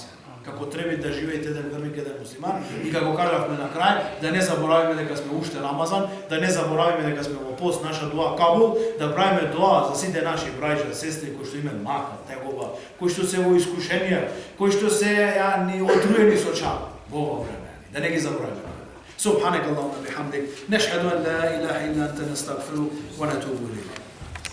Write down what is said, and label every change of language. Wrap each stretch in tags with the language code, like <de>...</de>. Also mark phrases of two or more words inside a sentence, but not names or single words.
<mk>Како треба да живеете еден верник, еден муслиман, и како кажавме на крај, да не заборавиме дека сме уште Рамазан, да не заборавиме дека сме во пост, наша дуа кабул, да правиме дуа за сите наши браќа, сестри кои што имаат мака, тегоба, кои што се во искушенија, кои што се отруени со чар во ова време, да не ги заборавиме.</mk> <ar>سبحانك اللهم وبحمدك نشهد أن لا إله إلا أنت نستغفرك ونتوب إليك</ar>